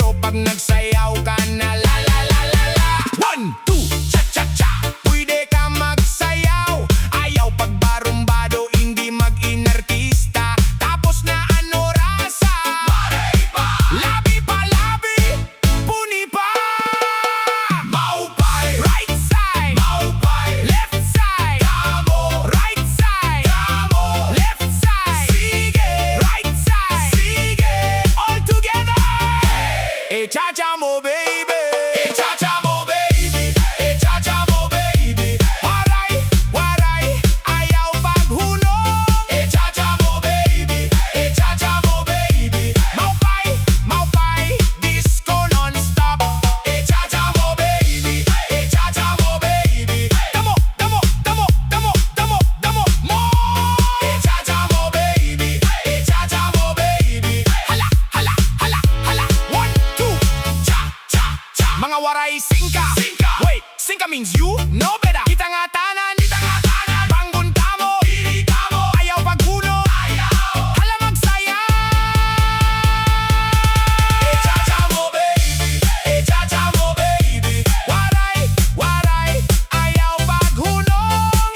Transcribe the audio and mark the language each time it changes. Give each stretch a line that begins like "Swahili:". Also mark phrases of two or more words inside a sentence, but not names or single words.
Waray: pag nagsayaw ka na la la la la la. 1, 2, cha cha cha. Pwede ka magsayaw. Ayaw pag barumbado,
Filipino: hindi mag-inartista.
Waray: Tapos na ano rasa? Waray pa! Labi pa labi, puni pa. Maupay,
English: right side.
Waray: Maupay,
English: left side.
Waray: Kamo,
English: right side.
Waray: Kamo,
English: left side.
Waray: Sige,
English: right side.
Waray: Sige,
English: all together.
Waray: Chacha mo baby. Chacha mo baby. Chacha mo baby. Waray, waray, ayaw paghunong. Chacha mo baby. Chacha mo baby. Maupay, maupay,
English: disco nonstop.
Waray: Chacha mo baby. Chacha mo baby. Damo, damo, damo, damo, damo, damo mo. Chacha mo baby. Chacha mo baby. Hala, hala, hala, hala. 1, 2, cha, cha, cha. Mga waray, singka.
English: Wait, singka means you know better.
Waray: Kita nga tanan, bangon kamo, ayaw paghunong, hala magsayaw. Chacha mo baby, chacha mo baby. Waray, waray, ayaw paghunong.